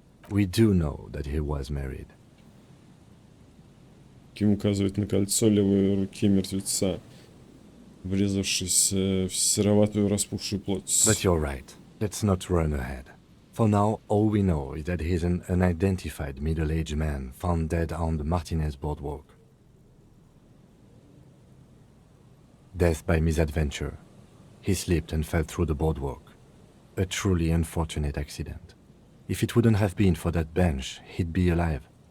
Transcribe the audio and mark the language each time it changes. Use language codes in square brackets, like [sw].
[en] We do know that he was married. [ru] Ким указывает на кольцо левой руки мертвеца, врезавшись в сероватую распухшую плоть. [en] But you're right. Let's not run ahead. For now, all we know is that he's an unidentified middle-aged man found dead on the Martinez boardwalk. Death by misadventure. He slipped and fell through the boardwalk. A truly unfortunate accident. If it wouldn't have been for that bench, he'd be alive.